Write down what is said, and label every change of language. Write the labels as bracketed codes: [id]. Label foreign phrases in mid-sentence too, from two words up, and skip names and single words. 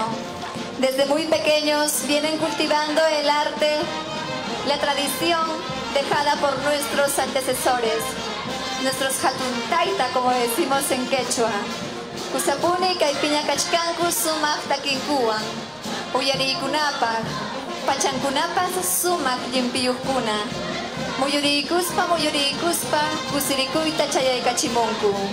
[es] Desde muy pequeños vienen cultivando el arte, la tradición dejada por nuestros antecesores, nuestros hatuntaita, como decimos en quechua. [qu] Kusapuni kaypiña kachkanku sumak takinkuwan, uyarikunapaq, pachankunapas sumak llimpiyuqkuna. Muyurikuspa, kusirikuyta chayaykachimunku.